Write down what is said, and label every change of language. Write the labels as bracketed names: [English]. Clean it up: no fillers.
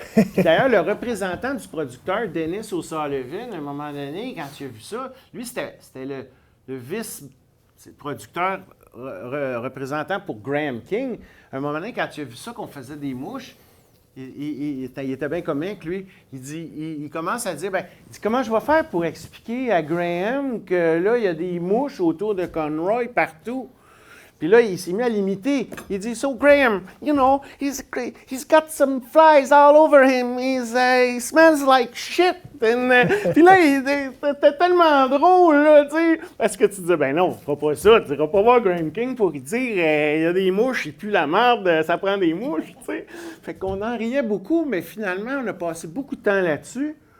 [French] Puis d'ailleurs, le représentant du producteur, Dennis O'Sullivan, à un moment donné, quand il a vu ça, lui, c'était le vice-producteur représentant pour Graham King. À un moment donné, quand il a vu ça, qu'on faisait des mouches, il était bien comique, lui. Il commence à dire, comment je vais faire pour expliquer à Graham que là, il y a des mouches autour de Conroy partout? Puis là, il s'est mis à l'imiter. Il dit, [English] so Graham, you know, he's got some flies all over him. He smells like shit. [French] Puis là, c'était tellement drôle, là, tu sais. Parce que tu disais, ben non, on fera pas ça. Tu iras pas voir Graham King pour lui dire, il y a des mouches, il pue la merde, ça prend des mouches, tu sais. Fait qu'on en riait beaucoup, mais finalement, on a passé beaucoup de temps là-dessus.